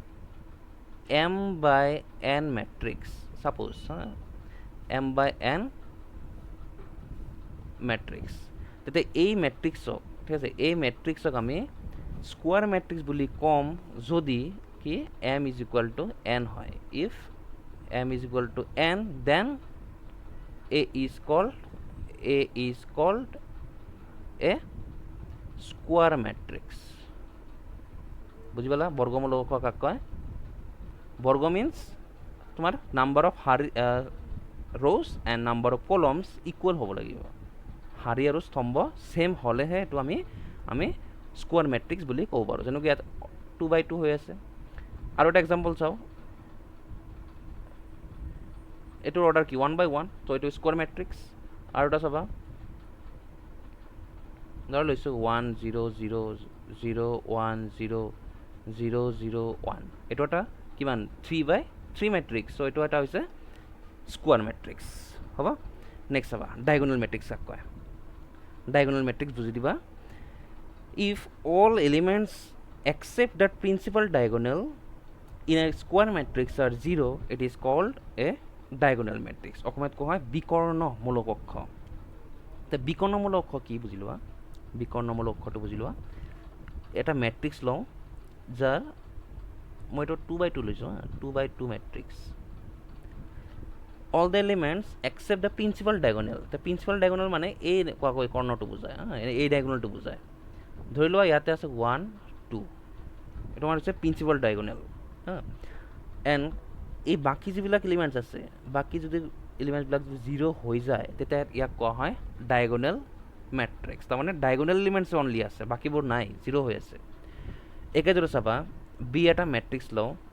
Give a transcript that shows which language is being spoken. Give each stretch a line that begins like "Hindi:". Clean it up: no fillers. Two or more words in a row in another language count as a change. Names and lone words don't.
Assamese: m/n মেট্ৰিক্স ছাপ'জ m/n মেট্ৰিক্স তেতিয়া এই মেট্ৰিক্সক ঠিক আছে এই মেট্ৰিক্সক আমি
English: square matrix
Assamese: বুলি ক'ম যদি কি
English: m is equal to n হয় if m is equal to n then a is called a square matrix
Assamese: বুঝি পালা বৰ্গমূলক কাক কয় বৰ্গ মিন্স তোমাৰ
English: number of rows and number of columns equal
Assamese: হ'ব লাগিব শাৰী আৰু স্তম্ভ সেম হ'লেহে এইটো আমি
English: square matrix
Assamese: বুলি ক'ব পাৰোঁ যেনেকৈ ইয়াত 2/2 হৈ আছে আৰু এটা এক্সাম্পল চাওঁ এইটোৰ অৰ্ডাৰ কি 1/1 তো এইটো
English: square matrix
Assamese: আৰু এটা চাবা ধৰ লৈছোঁ 1 0 0 0 1 0 0 0 1 এইটো এটা কিমান 3/3 মেট্ৰিক্স চ' এইটো এটা হৈছে
English: square matrix
Assamese: হ'ব নেক্সট চাবা
English: diagonal matrix
Assamese: কাক কয়
English: diagonal matrix
Assamese: বুজি দিবা
English: if all elements except that principal diagonal in a square matrix are 0 it is called a diagonal matrix
Assamese: অসমীয়াত কোৱা হয় বিকৰ্ণমূলক অক্ষ তে বিকৰ্ণমূলক অক্ষ কি বুজি লোৱা বিকৰ্ণমূলক অক্ষটো বুজি লোৱা এটা মেট্ৰিক্স লওঁ যাৰ মই এইটো 2/2 লৈছোঁ 2/2 মেট্ৰিক্স
English: all the elements except the principal diagonal the principal diagonal
Assamese: মানে এই কোৱা কৰ্ণটো বুজায় এই ডায়াগোনেলটো বুজায় ধৰি লোৱা ইয়াতে আছে 1 2 এটা মানে হৈছে
English: principal diagonal
Assamese: এণ্ড এই বাকী যিবিলাক এলিমেণ্টছ আছে বাকী যদি এলিমেণ্টছবিলাক যদি 0 হৈ যায় তেতিয়া ইয়াক কোৱা হয়
English: diagonal matrix
Assamese: তাৰমানে
English: diagonal elements only
Assamese: আছে বাকীবোৰ নাই জিৰ' হৈ আছে একেদৰে চাবা বি এটা মেট্ৰিক্স লওঁ